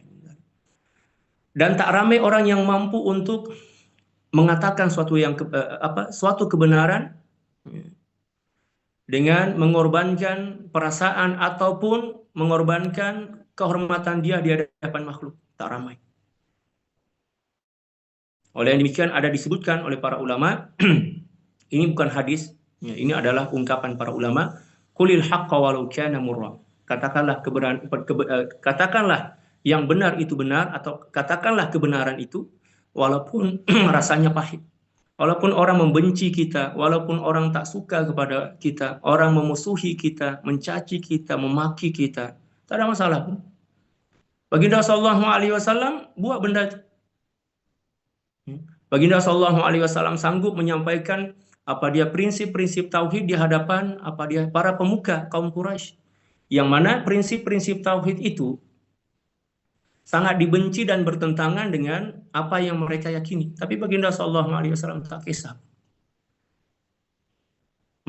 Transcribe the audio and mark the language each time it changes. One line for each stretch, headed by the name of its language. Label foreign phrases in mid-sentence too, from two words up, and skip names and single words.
Malay: Dan tak ramai orang yang mampu untuk mengatakan suatu kebenaran dengan mengorbankan perasaan ataupun mengorbankan kehormatan dia di hadapan makhluk. Tak ramai. Oleh yang demikian ada disebutkan oleh para ulama, ini bukan hadis, ini adalah ungkapan para ulama,
Arabic: qulil haqqa walau kana murra.
Malay: Katakanlah yang benar itu benar, atau katakanlah kebenaran itu walaupun rasanya pahit. Walaupun orang membenci kita, walaupun orang tak suka kepada kita, orang memusuhi kita, mencaci kita, memaki kita, tak ada masalah pun. Baginda
Arabic: sallallahu alaihi wasallam
Malay: buat benda itu. Baginda
Arabic: sallallahu alaihi wasallam
Malay: sanggup menyampaikan prinsip-prinsip tauhid di hadapan para pemuka kaum Quraisy, yang mana prinsip-prinsip tauhid itu sangat dibenci dan bertentangan dengan apa yang mereka yakini. Tapi baginda
Arabic: sallallahu alaihi wasallam
Malay: tak kisah.